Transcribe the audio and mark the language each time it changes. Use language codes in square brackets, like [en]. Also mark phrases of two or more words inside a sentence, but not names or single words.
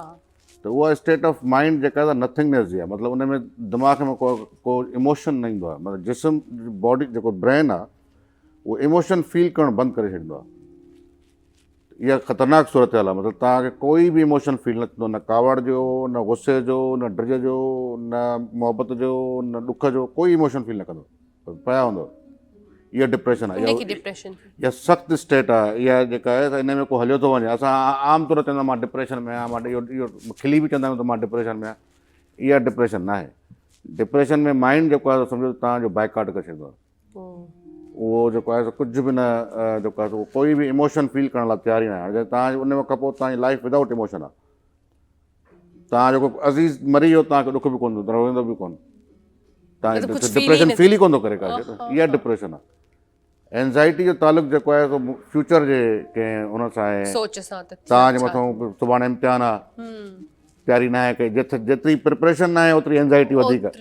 [sd] त उहा [en] state of mind [sd] जेका आहे नथिंगनेस जी आहे मतिलबु उन में दिमाग़ में को इमोशन न ईंदो आहे मतिलबु जिस्म बॉडी जेको ब्रेन आहे उहो [en] emotion feel [sd] करणु बंदि करे छॾींदो आहे इहा ख़तरनाक सूरत हाल आहे मतिलबु तव्हांखे कोई बि [en] emotion feel [sd] न थींदो न कावड़ जो न गुस्से जो न ड्रिज जो न मोहबत जो न ॾुख जो कोई [en] emotion feel [sd] न कंदो पिया हूंदो इहा डिप्रेशन आहे इनखे डिप्रेशन इहा सख़्तु स्टेट आहे इहा जेका आहे त इन में को हलियो थो वञे असां आम तौर ते चवंदा मां डिप्रेशन में आहियां मां इहो खिली बि चवंदा आहियूं त मां डिप्रेशन में आहियां इहा डिप्रेशन न आहे डिप्रेशन में माइंड जेको आहे सम्झो तव्हांजो बाइकाट करे छॾींदो आहे उहो जेको आहे कुझु बि न जेको आहे कोई बि [en] emotion feel [sd] करण लाइ तयारु ई न आहे हाणे तव्हां उन खां पोइ तव्हांजी [en] life without emotion [sd] आहे तव्हां जेको अज़ीज़ मरी वियो तव्हांखे ॾुख बि कोन थींदो रोईंदो बि कोन तव्हां [en] depression feel [sd] ई कोन थो करे का इहा डिप्रेशन आहे एंज़ाइटी जो तालुक़ु जेको आहे सो फ्यूचर जे कंहिं हुन सां आहे सोच सां त तव्हांजे मथां सुभाणे इम्तिहान आहे तयारी न आहे कई जेतिरी प्रिपरेशन न आहे ओतिरी एंज़ाइटी वधीक आहे